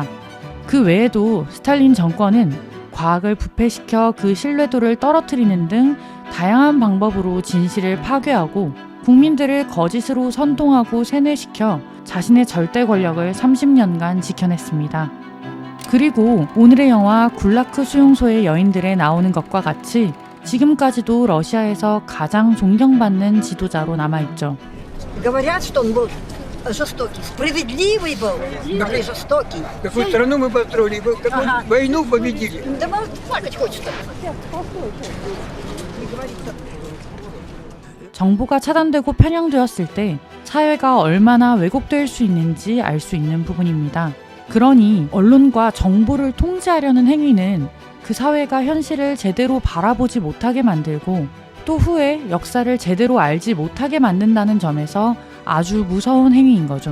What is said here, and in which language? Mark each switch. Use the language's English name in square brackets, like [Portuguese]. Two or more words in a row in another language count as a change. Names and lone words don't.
[Korean] 그 외에도 스탈린 정권은 과학을 부패시켜 그 신뢰도를 떨어뜨리는 등 다양한 방법으로 진실을 파괴하고 국민들을 거짓으로 선동하고 세뇌시켜 자신의 절대 권력을 30년간 지켜냈습니다. 그리고 오늘의 영화 굴라크 수용소의 여인들에 나오는 것과 같이 지금까지도 러시아에서 가장 존경받는 지도자로 남아있죠. [Russian] Говорят, что он был жестокий, справедливый был, но и жестокий. Какую страну мы построили, какую войну победили. Да плакать хочется. [Korean] 정보가 차단되고 편향되었을 때 사회가 얼마나 왜곡될 수 있는지 알 수 있는 부분입니다. 그러니 언론과 정보를 통제하려는 행위는 그 사회가 현실을 제대로 바라보지 못하게 만들고 또 후에 역사를 제대로 알지 못하게 만든다는 점에서 아주 무서운 행위인 거죠.